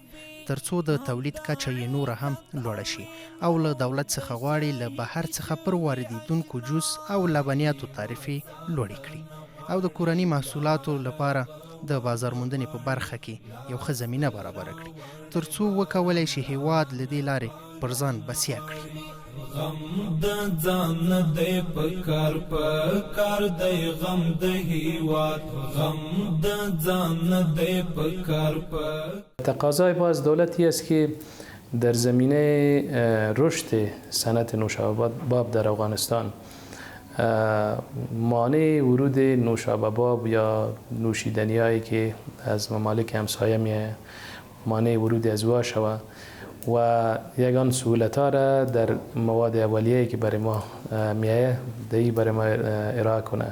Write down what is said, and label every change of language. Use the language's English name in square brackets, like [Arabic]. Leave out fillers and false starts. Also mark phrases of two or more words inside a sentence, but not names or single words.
[Pashto] کړي ترڅو د تولید کچه یې نوره هم لوړه شي او له دولت څخه غواړي له بهر څخه پر واردېدونکو جوس او لبنیاتو تعرفې لوړې کړي او د کورني محصولاتو لپاره د بازار موندنې په برخه کې یو ښه زمینه برابره کړي ترڅو وکولی شي هیواد له دې لارې پر ځان بسیا کړي. غم د ځان نه دی په کار دی غم د هیواد غم د ځان نه دی په کار [Persian] تقاضای ما از دولتی است که در زمینه رشد صنعت نوشابه باب در افغانستان مانع ورود نوشابه باب یا نوشیدنی هایی که از ممالک همسایه میه مانع ورود از وا شود و یگان سهولت ها را در مواد اولیه‌ای که برای ما میایه دهی برای ما ارائه کنه.